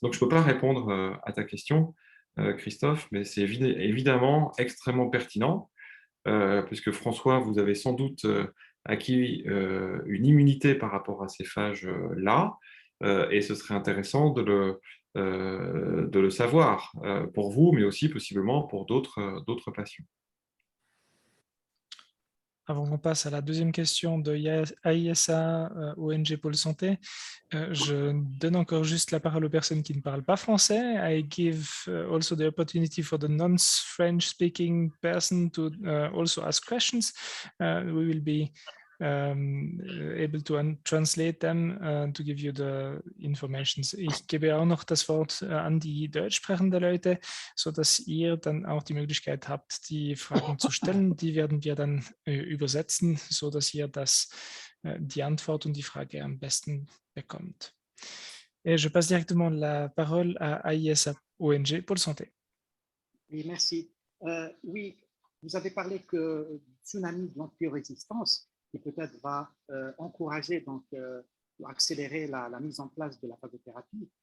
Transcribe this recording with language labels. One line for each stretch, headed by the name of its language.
French: Donc je ne peux pas répondre à ta question, Christophe, mais c'est évidemment extrêmement pertinent, puisque François, vous avez sans doute acquis une immunité par rapport à ces phages-là, et ce serait intéressant de le savoir pour vous, mais aussi possiblement pour d'autres patients. Avant qu'on passe à la deuxième question de AISA, ONG Pôle Santé, je donne encore juste la parole aux personnes qui ne parlent pas français.
English: I give also the opportunity for the non-French speaking person to also ask questions. We will be able to translate them to give you the information.
German: Ich gebe auch noch das Wort an die deutsch sprechenden Leute, sodass ihr dann auch die Möglichkeit habt, die Fragen zu stellen. Die werden wir dann übersetzen, sodass ihr die Antwort und die Frage am besten bekommt.
French: Et je passe directement la parole à AISA, ONG Pôle Santé. Oui, merci. Oui, vous avez parlé que tsunami de l'antibiorésistance qui peut-être va encourager, donc accélérer la mise en place de la phagothérapie.